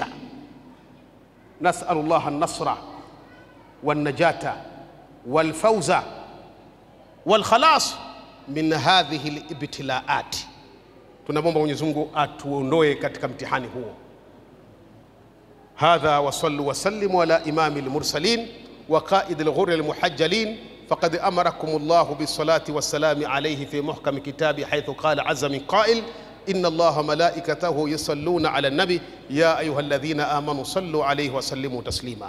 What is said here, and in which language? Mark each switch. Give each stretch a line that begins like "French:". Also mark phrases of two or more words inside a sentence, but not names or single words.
Arabic: نسأل الله النصر والنجاة والفوز والخلاص من هذه الابتلاءات.
Swahili: Tunamwomba Mwenyezi Mungu atuondoe katika mtihani huo.
Arabic: هذا وصلوا وسلموا على إمام المرسلين وقائد الغر المحجلين، فقد أمركم الله بالصلاة والسلام عليه في محكم كتابه، حيث قال عز من قائل: إن الله ملائكته يصلون على النبي يا أيها الذين آمنوا صلوا عليه وسلموا تسليما.